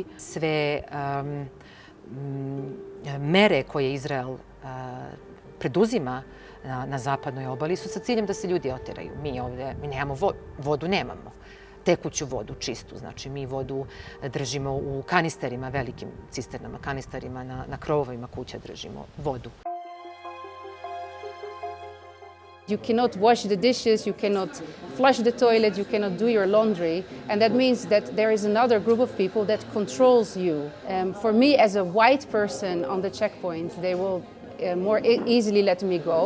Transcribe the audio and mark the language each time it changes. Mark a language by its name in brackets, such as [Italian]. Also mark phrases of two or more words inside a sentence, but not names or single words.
[Bosnian] Sve mere koje Izrael preduzima na zapadnoj obali su sa ciljem da se ljudi oteraju. Mi ovdje nemamo vodu, nemamo. tekuću vodu, čistu. Znači, mi vodu držimo u kanisterima, velikim cisternama, kanisterima na krovovima kuća držimo vodu. [English] You cannot wash the dishes, you cannot flush the toilet, you cannot do your laundry, and that means that there is another group of people that controls you. For me, as a white person on the checkpoint, they will more easily let me go.